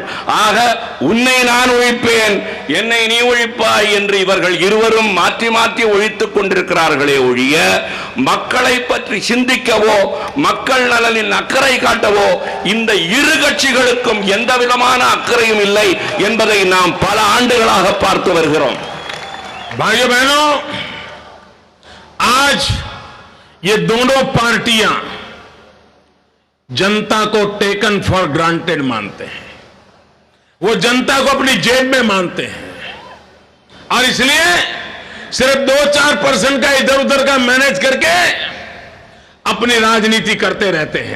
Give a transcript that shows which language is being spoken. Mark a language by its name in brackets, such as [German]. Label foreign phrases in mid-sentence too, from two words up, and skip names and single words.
[Tamil] ஆக உன்னை நான் ஒழிப்பேன், என்னை நீ ஒழிப்பாய் என்று இவர்கள் இருவரும் மாற்றி மாற்றி ஒழித்துக் கொண்டிருக்கிறார்களே ஒழிய மக்களை பற்றி சிந்திக்கவோ மக்கள் நலனின் அக்கறை காட்டவோ இந்த 2 கட்சிகளுக்கும் எந்த விதமான அக்கறையும் இல்லை என்பதை நாம் பல ஆண்டுகளாக பார்த்து வருகிறோம். [Hindi] भाइयों बहनों, आज ये दोनों पार्टियां जनता को [English] taken for granted [Hindi] मानते हैं। वो जनता को अपनी जेब में मानते हैं और इसलिए सिर्फ 2-4% का इधर उधर का मैनेज करके अपनी राजनीति करते रहते हैं।